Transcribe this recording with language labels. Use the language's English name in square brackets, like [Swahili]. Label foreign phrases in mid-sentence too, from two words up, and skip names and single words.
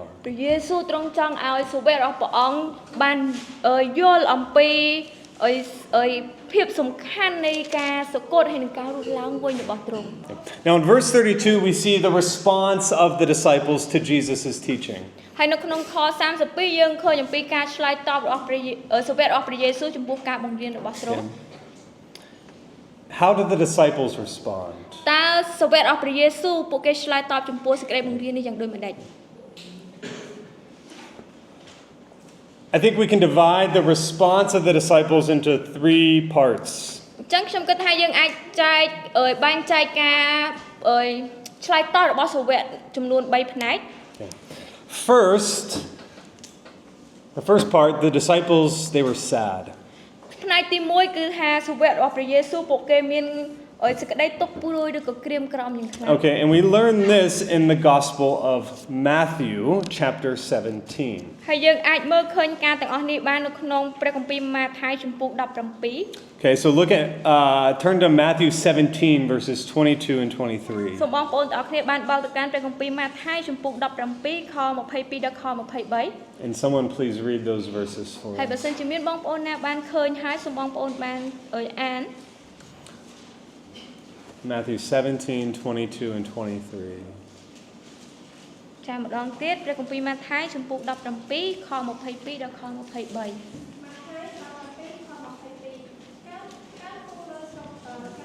[Khmer] ព្រះយេស៊ូវទ្រង់ចង់ឲ្យសាវករបស់ព្រះអង្គបានយល់អំពីភាពសំខាន់នៃការសគត់ហើយនឹងការរស់ឡើងវិញរបស់ទ្រង់ [English] Now in verse 32 we see the response of the disciples to Jesus' teaching. [Khmer] ហើយនៅក្នុងខ32យើងឃើញអំពីការឆ្លើយតបរបស់សាវករបស់ព្រះយេស៊ូវចំពោះការបង្រៀនរបស់ទ្រង់ [English] How did the disciples respond? [Khmer] តើសាវករបស់ព្រះយេស៊ូវពួកគេឆ្លើយតបចំពោះសេចក្តីបង្រៀននេះយ៉ាងដូចម្តេច [English] I think we can divide the response of the disciples into 3 parts. [Khmer] អញ្ចឹងខ្ញុំគិតថាយើងអាចបែងចែកការឆ្លើយតបរបស់សាវកចំនួន3ផ្នែក [English] First, the first part, the disciples, they were sad. [Khmer] ផ្នែកទី1គឺថាសាវករបស់ព្រះយេស៊ូវពួកគេមានសេចក្តីទុក្ខព្រួយឬក៏ក្រៀមក្រំយ៉ាងខ្លាំង [English] Okay, and we learn this in the Gospel of Matthew, chapter 17. [Khmer] ហើយយើងអាចមើលឃើញការទាំងអស់នេះបាននៅក្នុងព្រះគម្ពីរម៉ាថាយជំពូក17 [English] Okay, so look at, turn to Matthew 17, verses 22 and 23. [Khmer] សូមបងប្អូនទាំងអស់គ្នាបានបើកទៅកាន់ព្រះគម្ពីរម៉ាថាយជំពូក17ខ22ដល់ខ23 [English] And someone please read those verses for [Khmer] ហើយបើ [English] us. [Khmer] សិនជាមានបងប្អូនណាបានឃើញហើយសូមបងប្អូនបានអាន [English] Matthew 17, 22 and 23. [Khmer] ចាម្ដងទៀតព្រះគម្ពីរម៉ាថាយជំពូក17ខ22ដល់ខ23